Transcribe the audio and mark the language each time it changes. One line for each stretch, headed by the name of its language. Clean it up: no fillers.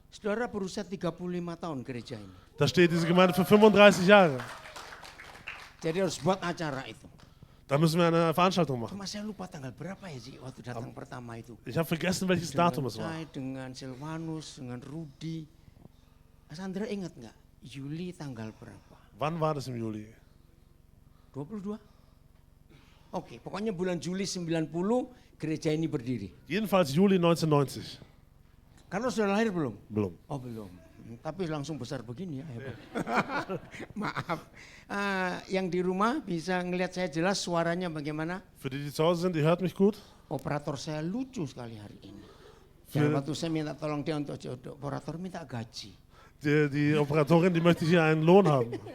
Indonesian: saudara berusia 35 tahun gereja ini.
German: da steht diese Gemeinde für 35 Jahre.
Indonesian: Jadi harus buat acara itu.
German: Da müssen wir eine Veranstaltung machen.
Indonesian: Cuma saya lupa tanggal berapa ya sih waktu datang pertama itu.
German: Ich habe vergessen, welches Datum es war.
Indonesian: Saya dengan Silvanus, dengan Rudi. Sandra ingat nggak? Juli tanggal berapa?
German: Wann war das im Juli?
Indonesian: 22? Oke, pokoknya bulan Juli 90 gereja ini berdiri.
German: Jedenfalls Juli 1990.
Indonesian: Karena sudah lahir belum? Belum. Oh belum. Tapi langsung besar begini ya. Hebat. Maaf. Yang di rumah bisa ngelihat saya jelas suaranya bagaimana?
German: Für die, die zu Hause sind, ihr hört mich gut.
Indonesian: Operator saya lucu sekali hari ini. Dan waktu saya minta tolong dia untuk jodoh, operator minta gaji.
German: Die Operatorin, die möchte hier einen Lohn haben.